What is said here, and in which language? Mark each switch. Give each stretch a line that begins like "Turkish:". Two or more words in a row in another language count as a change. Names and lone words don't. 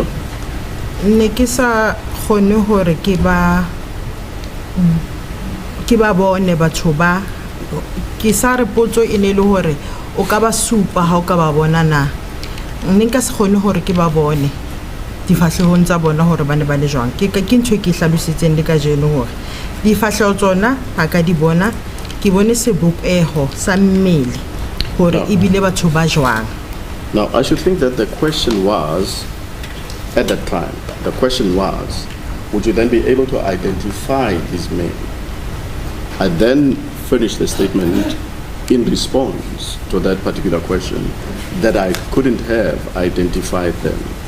Southern Sotho: Ne ke sa kgone hore ke ba bone batho ba ke sa re potso e ne le hore o ka ba supa ha o ka ba bona na. Ne nka se kgone hore ke ba bone difahlehong tsa bona hore ba ne ba le jwang. Ke ntho e ke hlalositseng le ka jeno hore difahleho tsona ha ka di bona ke bone sebopeho sa mmele hore ebile batho ba jwang.
English: Now I should think that the question was at that time the question was, would you then be able to identify these men? I then finished the statement in response to that particular question that I couldn't have identified them.